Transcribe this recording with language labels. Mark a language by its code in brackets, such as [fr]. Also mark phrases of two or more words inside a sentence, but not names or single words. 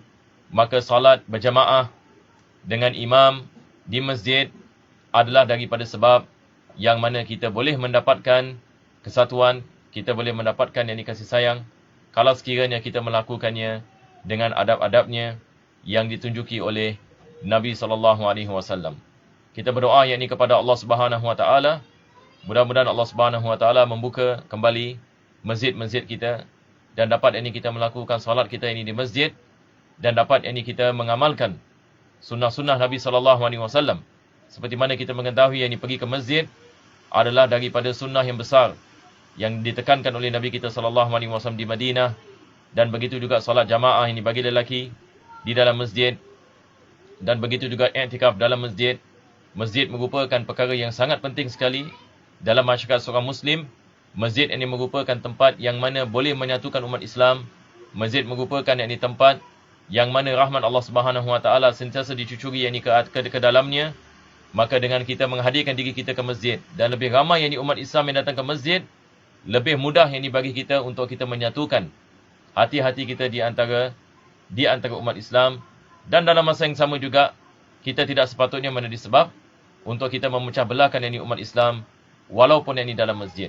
[ms] Maka salat berjamaah dengan imam di masjid adalah daripada sebab yang mana kita boleh mendapatkan kesatuan, kita boleh mendapatkan yakni kasih sayang kalau sekiranya kita melakukannya dengan adab-adabnya yang ditunjuki oleh Nabi SAW. Kita berdoa yakni kepada [ar] الله سبحانه وتعالى, [ms] mudah-mudahan [ar] الله سبحانه وتعالى [ms] membuka kembali masjid-masjid kita dan dapat ini kita melakukan solat kita ini di masjid, dan dapat ini kita mengamalkan sunnah-sunnah Nabi SAW. Seperti mana kita mengetahui yang pergi ke masjid adalah daripada sunnah yang besar yang ditekankan oleh Nabi kita SAW di Madinah, dan begitu juga solat jamaah ini bagi lelaki di dalam masjid, dan begitu juga i'tikaf dalam masjid. Masjid merupakan perkara yang sangat penting sekali dalam masyarakat seorang Muslim. Masjid ini merupakan tempat yang mana boleh menyatukan umat Islam. Masjid merupakan yakni tempat yang mana rahmat [ar] الله سبحانه وتعالى [ms] sentiasa dicucuri yakni ke dalamnya. Maka dengan kita menghadirkan diri kita ke masjid dan lebih ramai yakni umat Islam yang datang ke masjid, lebih mudah yakni bagi kita untuk kita menyatukan hati-hati kita di antara umat Islam. Dan dalam masa yang sama juga kita tidak sepatutnya menjadi sebab untuk kita memecah belahkan yakni umat Islam walaupun yakni dalam masjid.